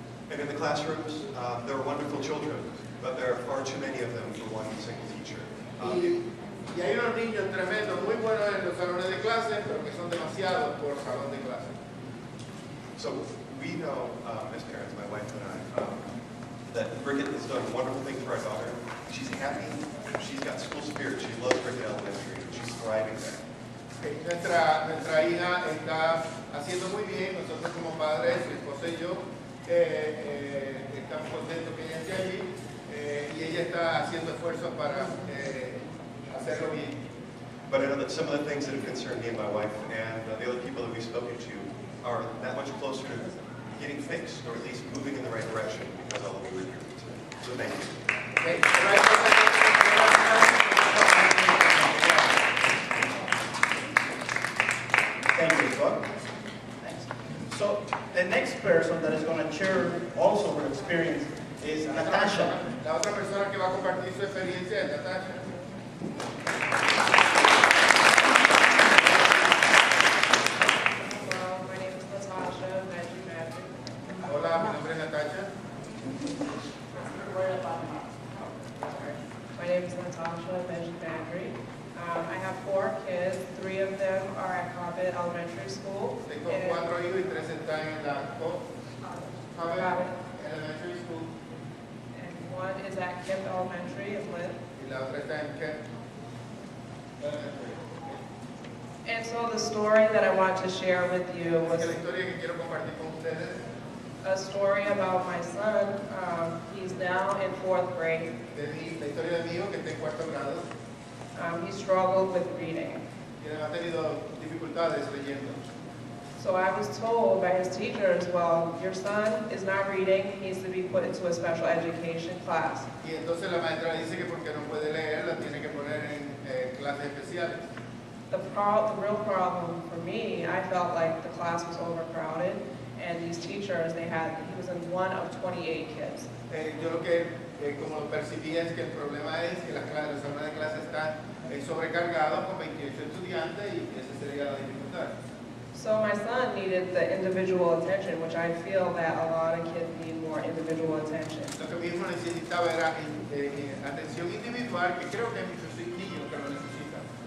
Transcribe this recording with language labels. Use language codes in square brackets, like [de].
[en] And in the classrooms, there are wonderful children, but there are far too many of them for one single teacher. [es] Y hay unos niños tremendos, muy buenos en los salones de clase, pero que son demasiados por salón de clase. [en] So we know, as parents, my wife and I, that Rickett has done wonderful things for our daughter. She's happy. She's got school spirit. She loves Rickett Elementary. She's thriving there. [es] Nuestra hija está haciendo muy bien. Nosotros como padres, su esposa y yo, estamos contentos que ella esté allí y ella está haciendo esfuerzos para hacerlo bien. [en] But I know that some of the things that have concerned me and my wife and the other people that we've spoken to are that much closer to getting fixed, or at least moving in the right direction because of all the work you're doing today. So thank you. Okay. Thank you, Scott. So the next person that is going to share also her experience is Natasha. [es] La otra persona que va a compartir su experiencia es Natasha. [en] Hello, my name is Natasha. Nice to meet you. [es] Hola, mi nombre es Natasha. [en] My name is Natasha Benji. I have 4 kids. 3 of them are at Cobbett Elementary School. [es] Tengo 4 hijos y 3 están en la Cobbett Elementary School. [en] And 1 is at Kemp Elementary in Lynn. [es] Y la otra está en Kemp Elementary. [en] And so the story that I want to share with you was [es] La historia que quiero compartir con ustedes [en] a story about my son. He's now in 4th grade. [es] la historia de mi hijo que está en 4º grado. [en] He struggled with reading. [es] Y ha tenido dificultades leyendo. [en] So I was told by his teachers, well, your son is not reading, he needs to be put into a special education class. [es] Y entonces la maestra dice que porque no puede leer, la tiene que poner en clases especiales. [en] The real problem for me, I felt like the class was overcrowded, and these teachers, he was in 1 of 28 kids. [es] Yo lo que como lo percibí es que el problema es que los salones de clase están sobrecargados con 28 estudiantes y esa sería la dificultad. [en] So my son needed the individual attention, which I feel that a lot of kids need more individual attention. [es] Lo que mi hijo necesitaba era atención individual, que creo que hay muchos niños que lo necesitan.